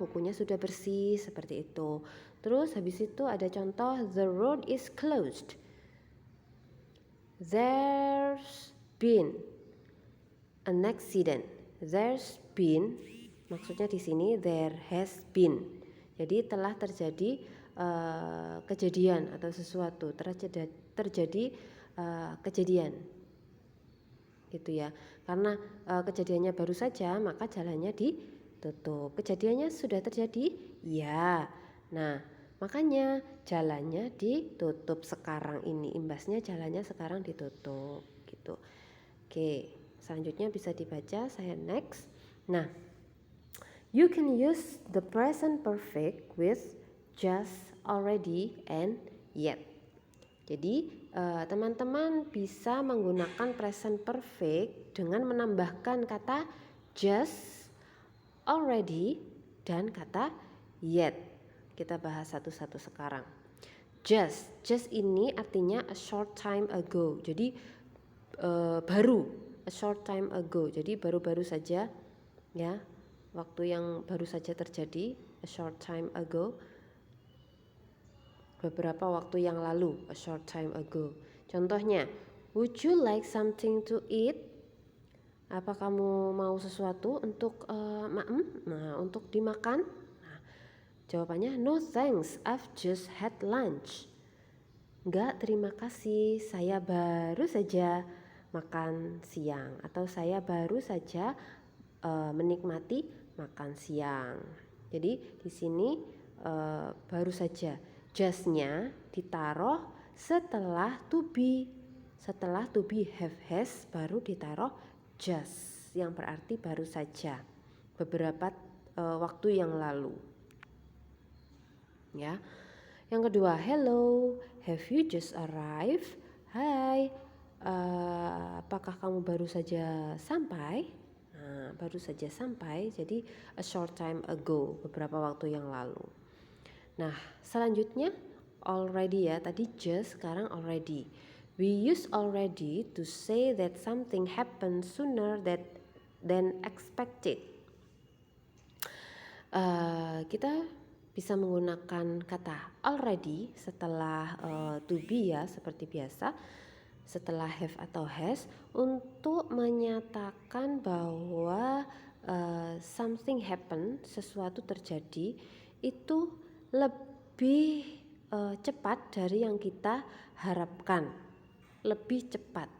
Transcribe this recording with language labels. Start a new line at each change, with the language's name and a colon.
Indonesian: Kukunya sudah bersih seperti itu. Terus habis itu ada contoh,
English: the road is closed. There's been an accident. There's been,
Indonesian: maksudnya di sini
English: there has been.
Indonesian: Jadi telah terjadi kejadian atau sesuatu, terjadi kejadian. Gitu ya. Karena kejadiannya baru saja, maka jalannya ditutup. Kejadiannya sudah terjadi? Ya. Nah, makanya jalannya ditutup sekarang ini. Imbasnya jalannya sekarang ditutup gitu. Oke, selanjutnya bisa dibaca, saya next.
English: Nah, you can use the present perfect with just, already, and yet.
Indonesian: Jadi teman-teman bisa menggunakan present perfect dengan menambahkan kata just, already, dan kata yet. Kita bahas satu-satu sekarang. Just ini artinya
English: a short time ago.
Indonesian: Jadi baru,
English: a short time ago.
Indonesian: Jadi baru-baru saja ya, waktu yang baru saja terjadi,
English: a short time ago.
Indonesian: Beberapa waktu yang lalu,
English: a short time ago. Contohnya, would you like something to eat?
Indonesian: Apa kamu mau sesuatu untuk untuk dimakan? Nah, jawabannya
English: no thanks, I've just had lunch.
Indonesian: enggak, terima kasih, saya baru saja makan siang, atau saya baru saja menikmati makan siang. Jadi di sini baru saja, just-nya ditaruh setelah to be. Setelah to be have has baru ditaruh just, yang berarti baru saja, beberapa waktu yang lalu. Ya.
English: Yang kedua, hello, have you just arrived?
Indonesian: Hai, apakah kamu baru saja sampai? Nah, baru saja sampai, jadi
English: a short time ago,
Indonesian: beberapa waktu yang lalu. Nah, selanjutnya already ya, tadi just, sekarang already.
English: We use already to say that something happened sooner than expected.
Indonesian: Kita bisa menggunakan kata already setelah to be ya, seperti biasa, setelah have atau has, untuk menyatakan bahwa
English: something happen,
Indonesian: sesuatu terjadi, itu lebih cepat dari yang kita harapkan, lebih cepat.